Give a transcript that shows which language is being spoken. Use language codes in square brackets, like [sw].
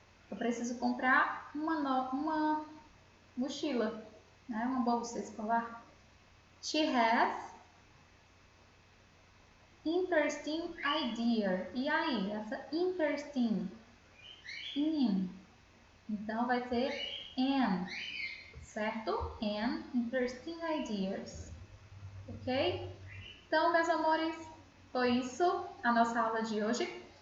[pt] Eu preciso comprar uma mochila, né? Uma bolsa escolar. [en] She has interesting idea. [pt] E aí, essa interesting, in, então vai ser an, certo? [en] An interesting ideas, ok? [pt] Então, meus amores, foi isso a nossa aula de hoje.